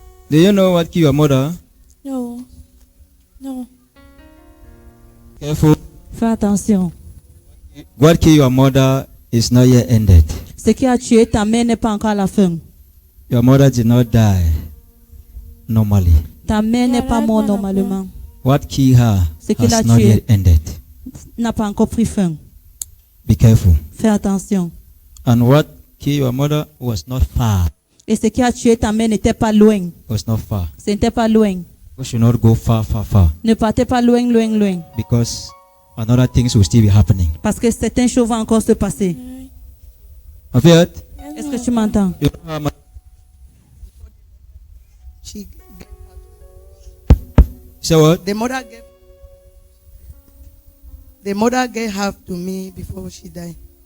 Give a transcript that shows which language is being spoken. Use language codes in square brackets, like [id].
[en] Do you know what killed your mother? No. No. Careful. [fr] Fais attention. [en] What killed your mother is not yet ended. [fr] Ce qui a tué ta mère n'est pas encore à la fin. [en] Your mother did not die normally. [fr] Ta mère n'est pas morte normalement. [en] What killed her [fr] Ce qui l'a [en] has not [fr] tué [en] yet ended. [fr] n'a pas encore pris fin. [en] Be careful. [fr] Fais attention. [en] And what killed your mother was not far. [fr] Et ce qui a tué ta mère n'était pas loin. [en] Was not far. [fr] Ce n'était pas loin. [en] We should not go far, far, far. [fr] Ne partez pas loin, loin, loin. [en] Because another things will still be happening. [fr] Parce que certaines choses vont encore se passer. [en] Have you heard? [fr] Est-ce que tu m'entends? [en] You know how much- She Say what? the mother gave half to me before she died.